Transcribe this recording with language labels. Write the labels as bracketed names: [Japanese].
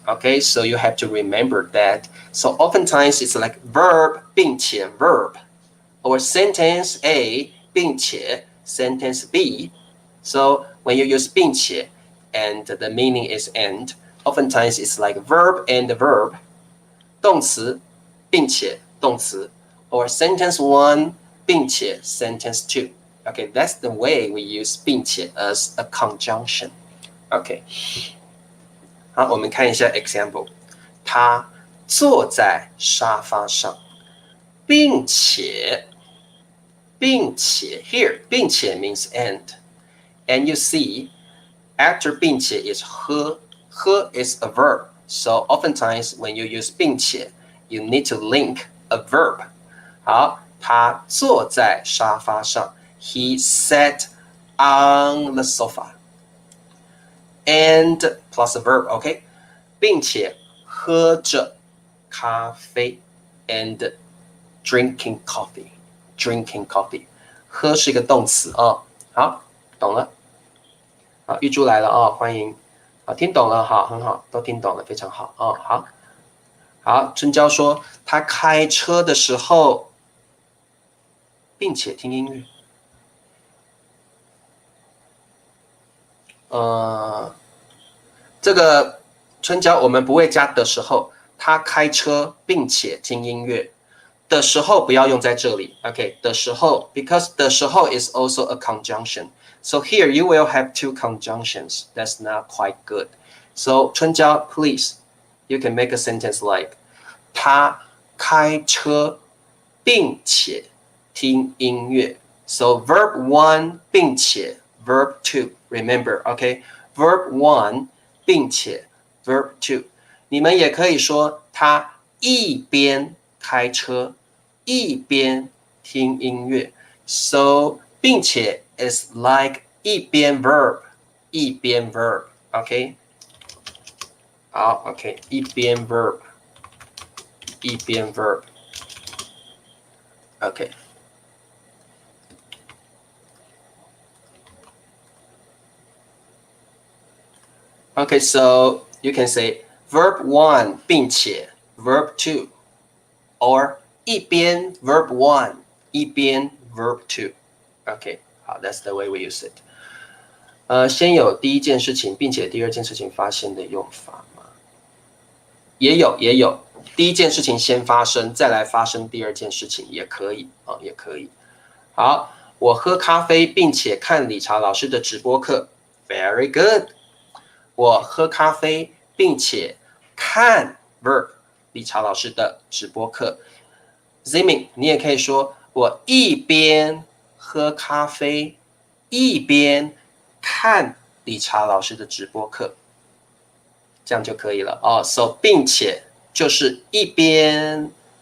[English] Okay, so you have to remember that. So oftentimes it's like verb 并且 verb or sentence A 并且 sentence B. So when you use 并且 and the meaning is and, oftentimes it's like verb and verb. [Chinese] 动词并且动词 [English] or sentence [Chinese] 1并且 sentence 2. [English] Okay, that's the way we use 并且 as a conjunction. Okay. [Chinese] 好，我们看一下 example. 他坐在沙发上，并且 [English] here 并且 means and you see after 并且 is 喝 is a verb, so oftentimes when you use 并且 you need to link a verb. [Chinese] 好，他坐在沙发上 [English] he sat on the sofa and plus a verb, okay? [Chinese] 并且喝着咖啡 [English] and drinking coffee. [Chinese] 喝是一个动词哦。好，懂了。好，玉珠来了哦，欢迎。好，听懂了，好，很好，都听懂了，非常好哦。好，春娇说他开车的时候，并且听音乐。这个春娇我们不会加的时候，他开车并且听音乐。的时候不要用在这里 ，OK？ [English] 的时候 ，because 的时候 is also a conjunction. So here you will have two conjunctions. That's not quite good. So 春娇 please, you can make a sentence like [Chinese] 他开车并且听音乐。 [English] So verb 1并且 verb 2. Remember, OK? Verb 1并且 verb 2. [Chinese] 你们也可以说他一边开车一边听音乐 ， [English] so 并且 is like [Chinese] 一边 verb， OK？好 ，OK， 一边 verb， OK。 [English] Okay, so you can say verb 1并且 verb 2 or 一边 verb 1一边 verb 2 OK 好 that's the way we use it [Chinese] 先有第一件事情并且第二件事情发生的用法吗？也有第一件事情先发生再来发生第二件事情也可以也可以好我喝咖啡并且看理查老师的直播课 [English] Very good [Chinese] 我喝咖啡并且看 verb 理查老师的直播课 Zimin 你也可以说我一边喝咖啡一边看理查老师的直播课这样就可以了哦 So 并且就是一边